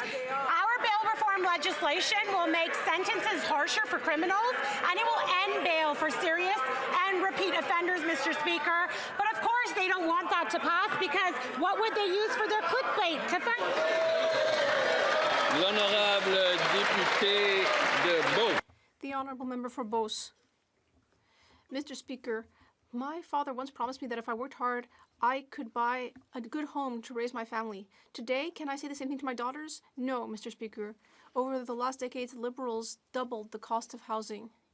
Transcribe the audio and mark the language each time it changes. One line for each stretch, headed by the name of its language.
English: Our bail reform legislation will make sentences harsher for criminals, and it will end bail for serious and repeat offenders, Mr. Speaker. But of course, they don't want that to pass, because what would they use for their clickbait to find?
French: L'honorable député de Beauce.
English: The honourable member for Beauce. Mr. Speaker, my father once promised me that if I worked hard, I could buy a good home to raise my family. Today, can I say the same thing to my daughters? No, Mr. Speaker. Over the last decades, Liberals doubled the cost of housing.